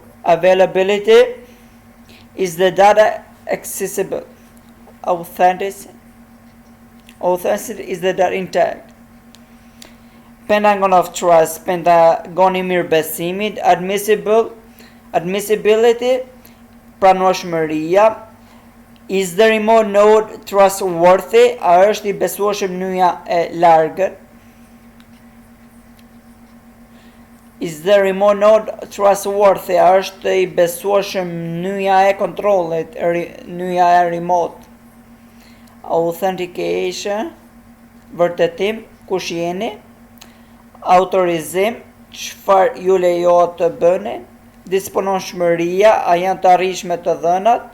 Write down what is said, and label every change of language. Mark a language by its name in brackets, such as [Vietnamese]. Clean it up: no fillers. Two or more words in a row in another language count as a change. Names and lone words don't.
[English] Availability, is the data accessible? Authenticity, is the data intact? Pentagon of Trust, [Albanian] Pentagoni i mirëbesimit, admissibility, pranueshmëria, [English] is the remote node trustworthy? [Albanian] A është i besueshëm nyja e largët? [English] Is the remote node trustworthy? [Albanian] A është i besueshëm nyja e kontrollit, nyja e remote? Authentication, vërtetim, kush jeni? Autorizim, çfarë ju lejohet të bëni? Disponueshmëria, a janë të arritshme të dhënat?